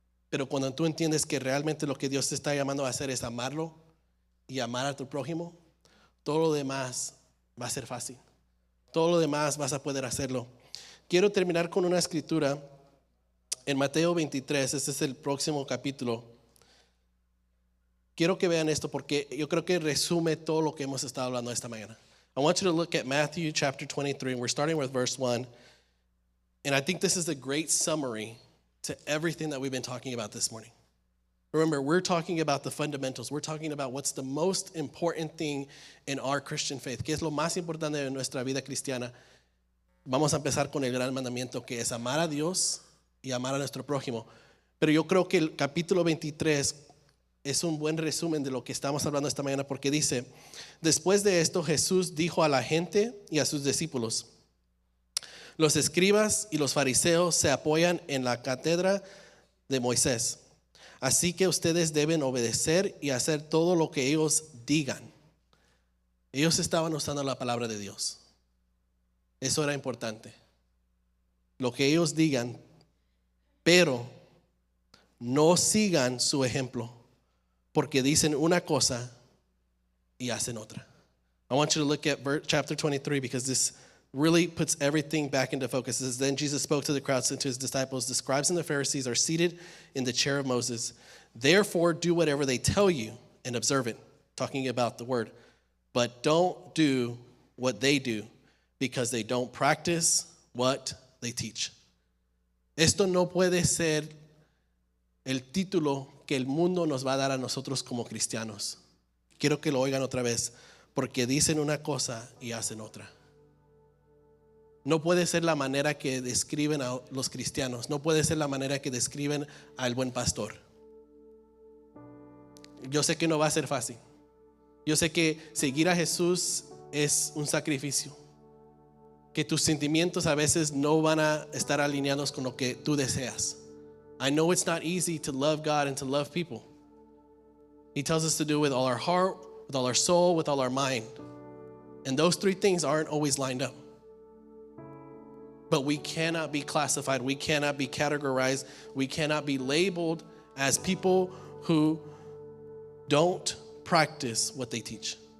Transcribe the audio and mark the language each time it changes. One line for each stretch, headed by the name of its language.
Spanish: Pero cuando tú entiendes que realmente lo que Dios te está llamando a hacer es amarlo y amar a tu prójimo, todo lo demás va a ser fácil. Todo lo demás vas a poder hacerlo. Quiero terminar con una escritura en Mateo 23. Este es el próximo capítulo. Quiero que vean esto porque yo creo que resume todo lo que hemos estado hablando esta mañana.
English: I want you to look at Matthew chapter 23, and we're starting with verse 1. And I think this is a great summary to everything that we've been talking about this morning. Remember, we're talking about the fundamentals. We're talking about what's the most important thing in our Christian faith.
Spanish: ¿Qué es lo más importante de nuestra vida cristiana? Vamos a empezar con el gran mandamiento, que es amar a Dios y amar a nuestro prójimo. Pero yo creo que el capítulo 23 es un buen resumen de lo que estamos hablando esta mañana, porque dice, después de esto Jesús dijo a la gente y a sus discípulos, los escribas y los fariseos se apoyan en la cátedra de Moisés. Así que ustedes deben obedecer y hacer todo lo que ellos digan. Ellos estaban usando la palabra de Dios. Eso era importante. Lo que ellos digan, pero no sigan su ejemplo, porque dicen una cosa y hacen otra.
English: I want you to look at chapter 23 because this really puts everything back into focus. It says, then Jesus spoke to the crowds and to his disciples, the scribes and the Pharisees are seated in the chair of Moses. Therefore, do whatever they tell you and observe it, talking about the word. But don't do what they do, because they don't practice what they teach.
Spanish: Esto no puede ser el título que el mundo nos va a dar a nosotros como cristianos. Quiero que lo oigan otra vez, porque dicen una cosa y hacen otra. No puede ser la manera que describen a los cristianos. No puede ser la manera que describen al buen pastor. Yo sé que no va a ser fácil. Yo sé que seguir a Jesús es un sacrificio. Que tus sentimientos a veces no van a estar alineados con lo que tú deseas.
English: I know it's not easy to love God and to love people. He tells us to do it with all our heart, with all our soul, with all our mind. And those three things aren't always lined up. But we cannot be classified. We cannot be categorized. We cannot be labeled as people who don't practice what they teach.